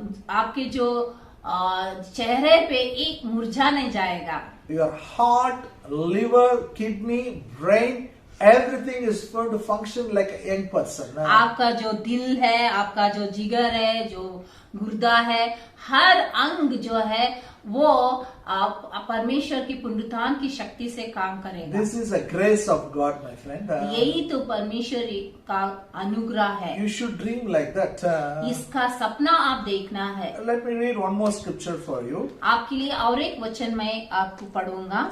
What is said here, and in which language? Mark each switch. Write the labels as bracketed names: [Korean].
[Hindi] आपके जो चेहरे पे एक मुरझा नहीं जाएगा। [English] Your heart, liver, kidney, brain, everything is going to function like a young person. [Hindi] आपका जो दिल है, आपका जो जिगर है, जो गुर्दा है, हर अंग जो है वो परमेश्वर की पुनरुत्थान की शक्ति से काम करेगा। [English] This is a grace of God, my friend. [Hindi] यही तो परमेश्वर का अनुग्रह है। [English] You should dream like that. [Hindi] इसका सपना आप देखना है। [English] Let me read one more scripture for you. [Hindi] आपके लिए और एक वचन मैं आपको पढ़ूंगा।